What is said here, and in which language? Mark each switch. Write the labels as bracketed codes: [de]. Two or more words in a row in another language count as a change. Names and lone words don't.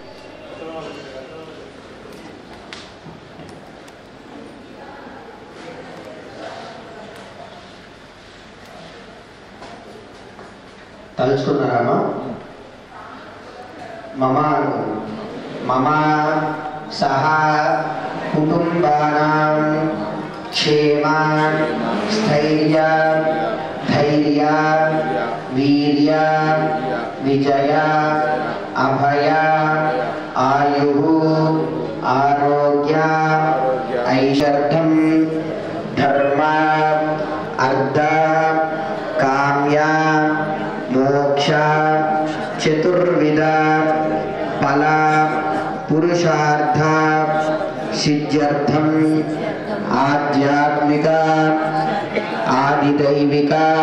[te] తలుచుకున్నారామా? [sa] మమ సహ కుటుంబానాం క్షేమ స్థైర్య ధైర్య వీర్య विजय अभय आयुः आरोग्य ऐश्वर्यं धर्म अर्थ काम्य मोक्ष चतुर्विध फल पुरुषार्थ सिद्ध्यर्थम आध्यात्मिक आदिदैविक